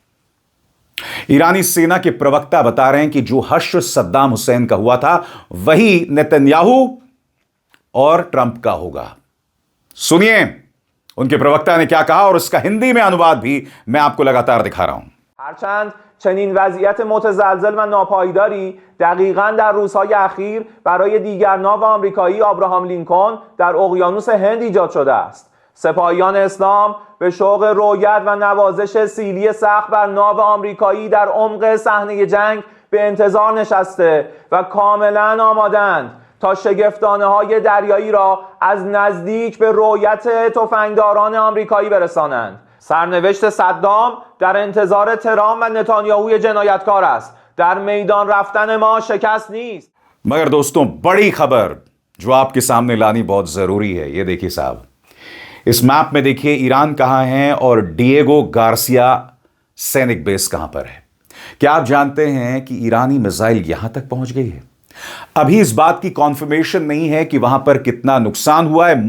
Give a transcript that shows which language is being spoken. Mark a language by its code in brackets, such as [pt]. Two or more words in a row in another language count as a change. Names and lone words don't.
[hi] ईरानी सेना के प्रवक्ता बता रहे हैं कि जो हश्र सद्दाम हुसैन का हुआ था, वही नेतन्याहू और ट्रंप का होगा। सुनिए उनके प्रवक्ता ने क्या कहा, और इसका हिंदी में अनुवाद भी मैं आपको लगातार दिखा रहा हूं। [fa] هرچند چنین وضعیت متزلزل و ناپایداری دقیقاً در روزهای اخیر برای دیگر ناو آمریکایی آبراهام لینکن در اقیانوس هند ایجاد شده است. سپاهیان اسلام به شوق رویت و نوازش سیلی سقف بر ناو آمریکایی در عمق صحنه جنگ به انتظار نشسته و کاملاً آمادند تا شگفتانه‌های دریایی را از نزدیک به رویت تفنگداران آمریکایی برسانند. سرنوشت صدام در انتظار ترامپ و نتانیاهوی جنایتکار است. در میدان رفتن ما شکست نیست. [hi] मगर दोस्तों, बड़ी खबर जो आपके सामने लानी बहुत जरूरी है, ये देखिए साहब, इस मैप में देखिए ईरान कहां है और डिएगो गार्सिया सैनिक बेस कहां पर है। क्या आप जानते हैं कि ईरानी मिसाइल यहां तक पहुंच गई है? अभी इस बात की कॉन्फर्मेशन नहीं है कि वहां पर कितना नुकसान हुआ है।